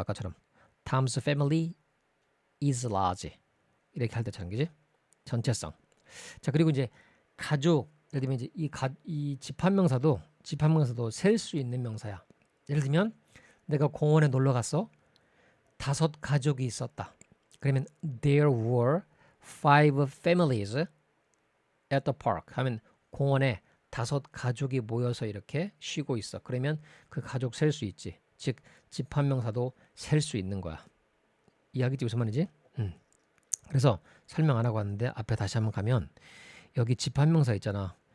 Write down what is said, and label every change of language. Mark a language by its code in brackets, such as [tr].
[ko] 아까처럼. [en] Tom's family is large. [ko] 이렇게 할 때처럼. 그지? 전체성. 자, 그리고 이제 가족. 예를 들면 이제 이 집합명사도 셀 수 있는 명사야. 예를 들면 내가 공원에 놀러 갔어. 5 가족이 있었다. 그러면 [en] there were 5 families at the park. [ko] 하면 공원에 5 가족이 모여서 이렇게 쉬고 있어. 그러면 그 가족 셀 수 있지. 즉 집합명사도 셀 수 있는 거야. 이해하겠지 무슨 말인지? 그래서 설명 안 하고 왔는데 앞에 다시 한번 가면 여기 집합명사 있잖아.